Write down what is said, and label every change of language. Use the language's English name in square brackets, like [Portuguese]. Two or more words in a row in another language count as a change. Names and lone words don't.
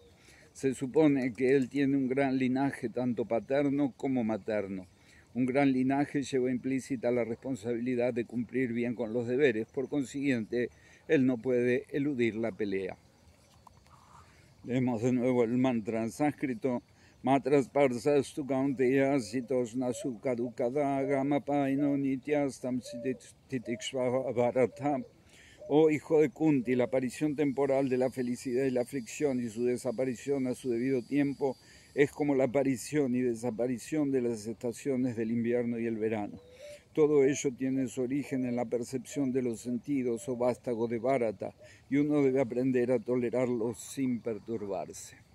[Spanish] Se supone que él tiene un gran linaje, tanto paterno como materno. Un gran linaje lleva implícita la responsabilidad de cumplir bien con los deberes, por consiguiente, él no puede eludir la pelea. Leemos de nuevo el mantra en sánscrito. [Sanskrit] मात्रास्पर्शास्तु कौन्तेय शीतोष्ण सुख दुःखदाः आगमापायिनो नित्यास्तां तितिक्षस्व भारत. [Spanish] Oh hijo de Kunti, la aparición temporal de la felicidad y la aflicción y su desaparición a su debido tiempo es como la aparición y desaparición de las estaciones del invierno y el verano. Todo ello tiene su origen en la percepción de los sentidos o vástago de Bharata, y uno debe aprender a tolerarlos sin perturbarse.